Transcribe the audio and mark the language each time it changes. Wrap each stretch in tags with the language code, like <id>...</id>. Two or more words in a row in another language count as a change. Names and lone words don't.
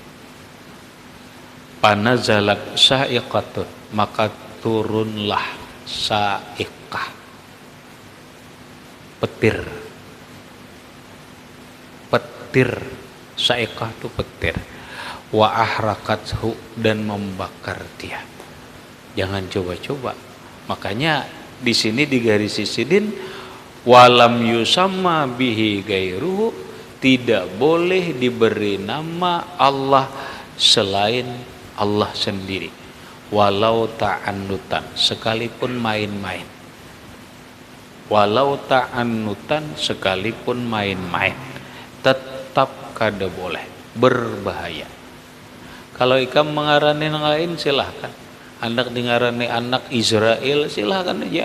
<ar>Panazalat sa'iqatun,</ar> <bjn>maka turunlah sa'iqah, petir. Sa'iqah itu petir.</bjn> <ar>Wa ahrakathu,</ar> <bjn>dan membakar dia. Jangan coba-coba. Makanya di sini digarisi sidin,</bjn> <ar>walam yusamma bihi gairuhu,</ar> <bjn>tidak boleh diberi nama Allah selain Allah sendiri,</bjn> <ar>walau ta'annutan,</ar> <bjn>sekalipun main-main.</bjn> <ar>Walau ta'annutan,</ar> <bjn>sekalipun main-main, tetap kada boleh, berbahaya. Kalau ikam mengarani yang lain silahkan. Anak dengarani anak Israel silahkan aja.</bjn>